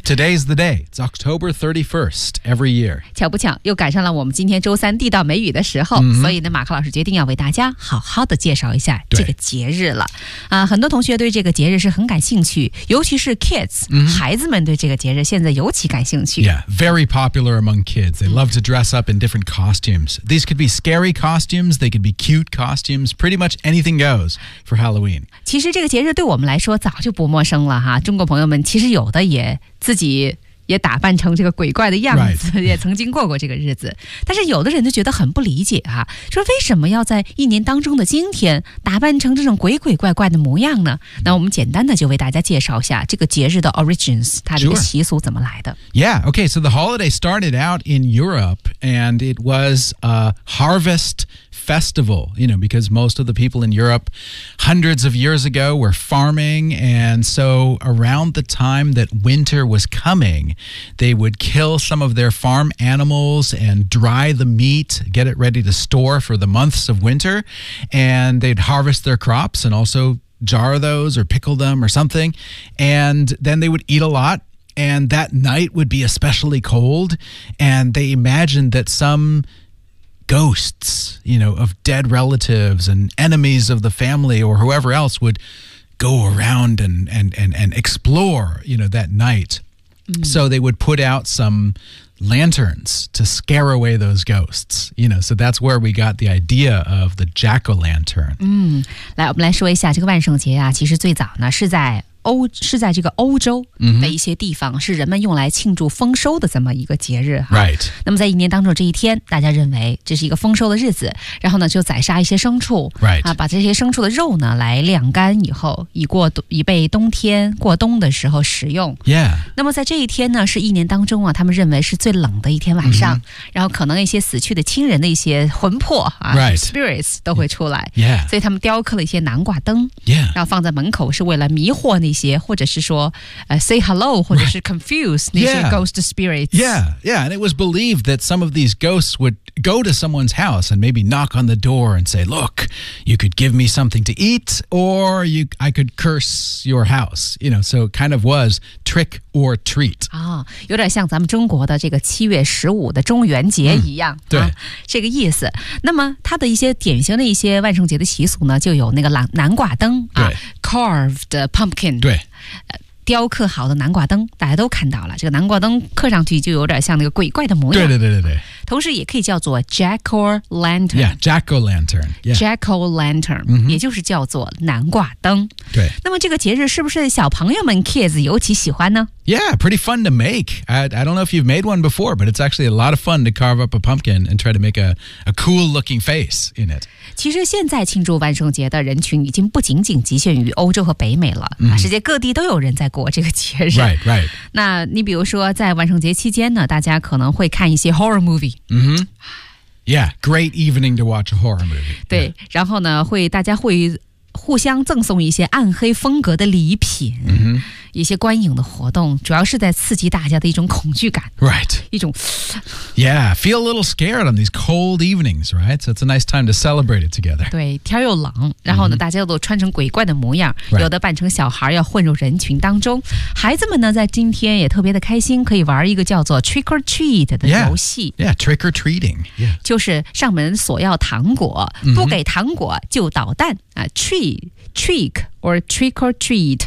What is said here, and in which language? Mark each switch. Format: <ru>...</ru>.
<en>Today's the day. It's October 31st every year.</en> <zh>巧不巧又赶上了我们今天周三地道美语的时候、所以呢马克老师决定要为大家好好的介绍一下这个节日了啊。很多同学对这个这个节日是很感兴趣，尤其是</zh> <en>kids、</en> <zh>孩子们对这个节日现在尤其感兴趣。</zh> <en>Yeah, very popular among kids. They love to dress up in different costumes. These could be scary costumes, they could be cute costumes, pretty much anything goes for Halloween.</en> <zh>其实这个节日对我们来说早就不陌生了哈，中国朋友们其实有的也自己也打扮成这个鬼怪的样子、也曾经过过这个日子。但是有的人就觉得很不理解啊，说为什么要在一年当中的今天打扮成这种鬼鬼怪怪的模样呢？那我们简单的就为大家介绍一下这个节日的 origins， 它的一个习俗怎么来的。</zh> <en>Sure. Yeah, okay, so the holiday started out in Europe and it was a harvest festival, you know, because most of the people in Europe hundreds of years ago were farming, and so around the time that winter was comingthey would kill some of their farm animals and dry the meat, get it ready to store for the months of winter, and they'd harvest their crops and also jar those or pickle them or something, and then they would eat a lot, and that night would be especially cold, and they imagined that someghosts, you know, of dead relatives and enemies of the family or whoever else would go around and explore, you know, that night. So they would put out some lanterns to scare away those ghosts, you know, so that's where we got the idea of the jack-o'-lantern.</en> <zh>来我们来说一下这个万圣节啊，其实最早呢是在这个欧洲的一些地方、是人们用来庆祝丰收的这么一个节日哈。</zh> <en>Right.</en> <zh>那么在一年当中这一天，大家认为这是一个丰收的日子，然后呢就宰杀一些牲畜、</zh> <en>right.</en> <zh>啊、把这些牲畜的肉呢来晾干以后，以备冬天过冬的时候食用。</zh> <en>Yeah.</en> <zh>那么在这一天呢是一年当中啊，他们认为是最冷的一天晚上、然后可能一些死去的亲人的一些魂魄啊、</zh> <en>right. spirits</en> <zh>都会出来。</zh> <en>Yeah.</en> <zh>所以他们雕刻了一些南瓜灯、</zh> <en>yeah.</en> <zh>然后放在门口是为了迷惑那些或者是说、</zh> <en>say hello</en> <zh>或者是</zh> <en>confuse、right.</en> <zh>那些</zh> <en>ghost spirits. Yeah, yeah, and it was believed that some of these ghosts would go to someone's house and maybe knock on the door and say, look, you could give me something to eat or I could curse your house. You know, so it kind of was trick or treat.、</en> <zh>有点像咱们中国的这个七月十五的中元节一样、对、啊、这个意思。那么它的一些典型的一些万圣节的习俗呢，就有那个南瓜灯、</zh> <en>carved pumpkin</en> <zh>对，雕刻好的南瓜灯，大家都看到了，这个南瓜灯刻上去就有点像那个鬼怪的模样。对对对对对。同时也可以叫做 Jack-o-lantern。</zh> <en>Yeah, Jack-o-lantern. Yeah. Jack-o-lantern,、 mm-hmm.</en> <zh>也就是叫做南瓜灯。对。那么这个节日是不是小朋友们 kids 尤其喜欢呢？</zh> <en>Yeah, pretty fun to make. I don't know if you've made one before, but it's actually a lot of fun to carve up a pumpkin and try to make a cool looking face in it.</en> <zh>其实现在庆祝万圣节的人群已经不仅仅局限于欧洲和北美了、</zh> <en>mm-hmm.</en> <zh>世界各地都有人在过这个节日。</zh> <en>Right, right.</en> <zh>那你比如说在万圣节期间呢，大家可能会看一些</zh> <en>horror movie.、 Mm-hmm. Yeah, great evening to watch a horror movie.</en> <zh>对、</zh> <en>yeah.</en> <zh>然后呢会大家会互相赠送一些暗黑风格的礼品、</zh> <en>mm-hmm.</en> <zh>一些观影的活动主要是在刺激大家的一种恐惧感。</zh> <en>Right.</en> <zh>一种</zh> <en>Yeah, feel a little scared on these cold evenings, right? So it's a nice time to celebrate it together.</en> <zh>对天又冷然后呢、</zh> <en>mm-hmm.</en> <zh>大家都穿成鬼怪的模样、</zh> <en>right.</en> <zh>有的扮成小孩要混入人群当中。孩子们呢在今天也特别的开心可以玩一个叫做 trick or treat 的游戏。</zh> <en>Yeah, yeah trick or treating.、Yeah.</en> <zh>就是上门索要糖果、</zh> <en>mm-hmm.</en> <zh>不给糖果就捣蛋。</zh> <en>Trick or trick or treat.</en>